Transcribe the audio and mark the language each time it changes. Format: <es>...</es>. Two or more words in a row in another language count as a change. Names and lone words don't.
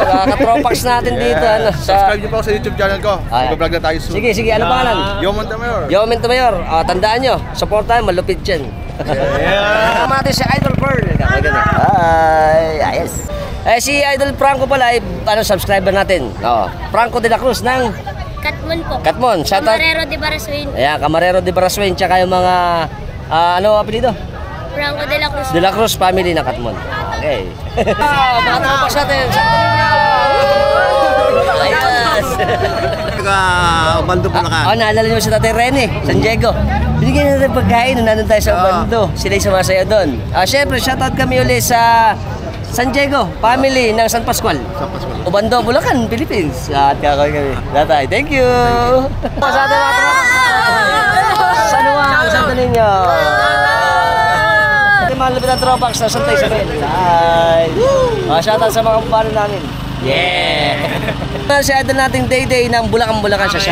<tl>Katropax natin dito. Subscribe niyo po sa YouTube channel ko. Mag-vlog na tayo soon. Sige, ano pangalan? Yong Montemayor. Yong Montemayor. Tandaan nyo, supportahan, malupit dyan. Kasama natin si Idol Pearl. Hi, ayos. Si Idol Franco pala ay subscriber natin. Franco de la Cruz ng Katmon po. Katmon. Shoutout. Camarero de Baraswain. Ayan, Camarero de Baraswain. Tsaka yung mga, ano apelido? Franco de la Cruz. De la Cruz family ng Katmon. Okay. Mga tropas natin. Ayos. Ubando po na ka. Naalala nyo si Tatay Rene, San Diego. Binigyan natin pagkain nung nandun tayo sa Ubando. Sila'y sumasaya doon. Siyempre, shoutout kami ulit sa San Diego, family ng San Pascual. Ubando, Bulacan, Philippines. At kakawin kami. Tatay,</tl> <en>thank you!</en> <tl>Sa ating mga tropas. San Juan, Santo Niño. Mga lupit na tropax na Santa Isabel. Hi! Shoutout sa mga kumpano namin. Yeah! Si Idol nating Day ng Bulacan siya.</tl>